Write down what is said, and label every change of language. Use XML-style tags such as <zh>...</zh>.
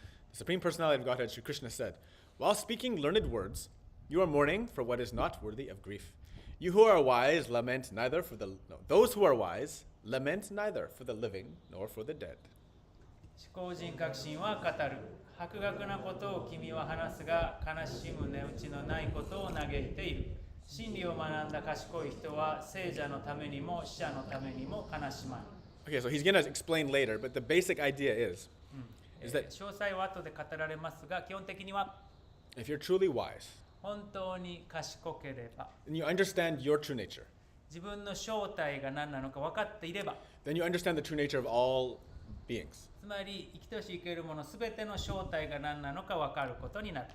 <en>The Supreme Personality of Godhead, Sri Krishna said, while speaking learned words, you are mourning for what is not worthy of grief. You who are wise lament neither for those who are wise lament neither for the living nor for the dead.</en> <ja>思考人格心は語る。博学なことを君は話すが、悲しむ値打ちのないことを嘆いている。真理を学んだ賢い人は、聖者のためにも死者のためにも悲しまない。</ja> <en>Okay, so he's going to explain later, but the basic idea is that</en> <ja>詳細は後で語られますが、基本的には</ja> <en>if you're truly wise</en> <ja>本当に賢ければ、</ja> <en>and you understand your true nature,</en> <ja>自分の正体が何なのか分かっていれば、</ja> <en>then you understand the true nature of all beings.</en> <ja>つまり生きとし生けるものすべての正体が何なのか分かることになる。</ja>